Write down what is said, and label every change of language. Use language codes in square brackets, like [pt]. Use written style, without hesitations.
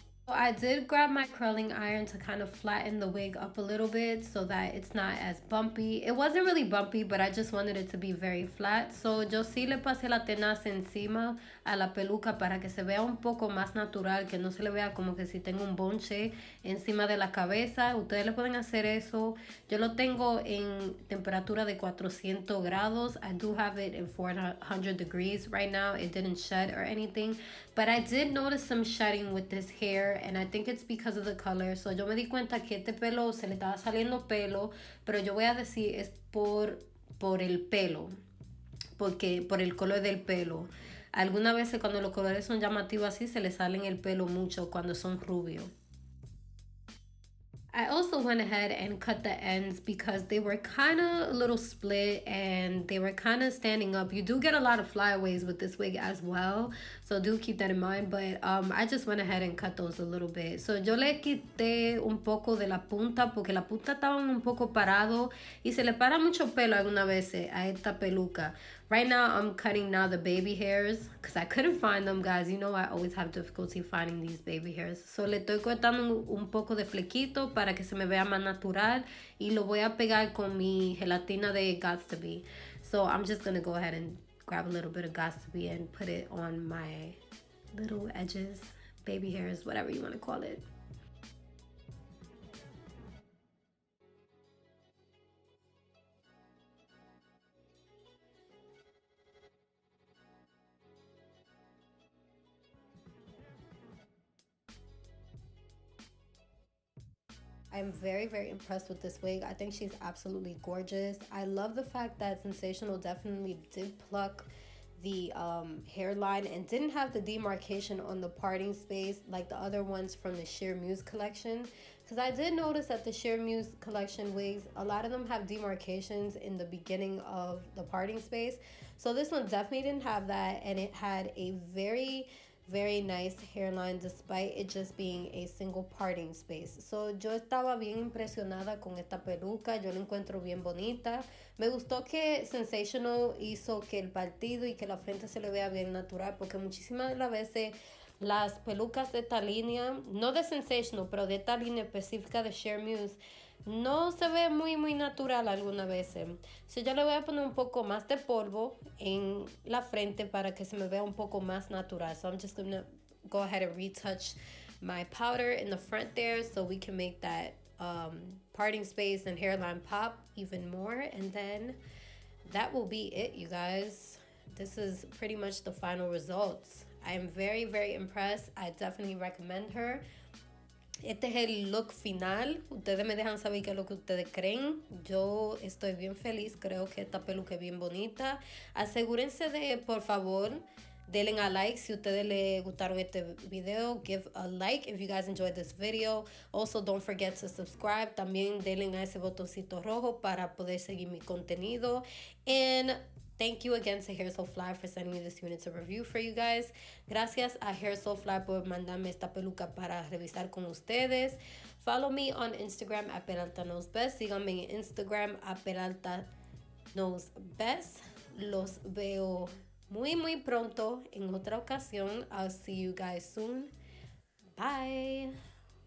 [en] I did grab my curling iron to kind of flatten the wig up a little bit so that it's not as bumpy. It wasn't really bumpy, but I just wanted it to be very flat. [es] So yo sí le pasé la tenaza encima a la peluca para que se vea un poco más natural, que no se le vea como que si tengo un bonche encima de la cabeza. Ustedes le pueden hacer eso. Yo lo tengo en temperatura de 400 grados. [en] I do have it in 400 degrees right now. It didn't shed or anything, but I did notice some shedding with this hair, and I think it's because of the color. [es] So yo me di cuenta que este pelo se le estaba saliendo pelo, pero yo voy a decir es por el pelo, porque por el color del pelo. Algunas veces cuando los colores son llamativos así se le salen el pelo mucho cuando son rubios. [en] I also went ahead and cut the ends because they were kind of a little split and they were kind of standing up. You do get a lot of flyaways with this wig as well, so do keep that in mind, but I just went ahead and cut those a little bit. [es] So yo le quité un poco de la punta porque la punta estaban un poco parado y se le para mucho pelo algunas veces a esta peluca. [en] Right now, I'm cutting now the baby hairs because I couldn't find them, guys. You know I always have difficulty finding these baby hairs. So [es] le estoy cortando un poco de flequito para para que se me vea más natural. Y lo voy a pegar con mi gelatina de Got2b. [en] So I'm just gonna go ahead and grab a little bit of Got2b and put it on my little edges, baby hairs, whatever you want to call it. I'm very, very impressed with this wig. I think she's absolutely gorgeous. I love the fact that Sensational definitely did pluck the hairline and didn't have the demarcation on the parting space like the other ones from the Sheer Muse collection. Because I did notice that the Sheer Muse collection wigs, a lot of them have demarcations in the beginning of the parting space. So this one definitely didn't have that, and it had a very nice hairline despite it just being a single parting space. [es] So yo estaba bien impresionada con esta peluca, yo la encuentro bien bonita. Me gustó que Sensational hizo que el partido y que la frente se le vea bien natural, porque muchísimas de las veces las pelucas de esta línea, no de Sensational, pero de esta línea específica de Sheer Muse, no se ve muy natural algunas veces. So yo le voy a poner un poco más de polvo en la frente para que se me vea un poco más natural. [en] So I'm just gonna go ahead and retouch my powder in the front there so we can make that parting space and hairline pop even more. And then that will be it, you guys. This is pretty much the final results. I am very impressed. I definitely recommend her. [es] Este es el look final. Ustedes me dejan saber qué es lo que ustedes creen. Yo estoy bien feliz. Creo que esta peluca es bien bonita. Asegúrense de, por favor, denle a like si ustedes les gustaron este video. [en] Give a like if you guys enjoyed this video. Also, don't forget to subscribe. [es] También denle a ese botoncito rojo para poder seguir mi contenido. [en] And thank you again to HairSoFly for sending me this unit to review for you guys. [es] Gracias a HairSoFly por mandarme esta peluca para revisar con ustedes. [en] Follow me on Instagram at PeraltaKnowsBest. [es] Síganme en Instagram at PeraltaKnowsBest. Los veo muy pronto en otra ocasión. [en] I'll see you guys soon. Bye.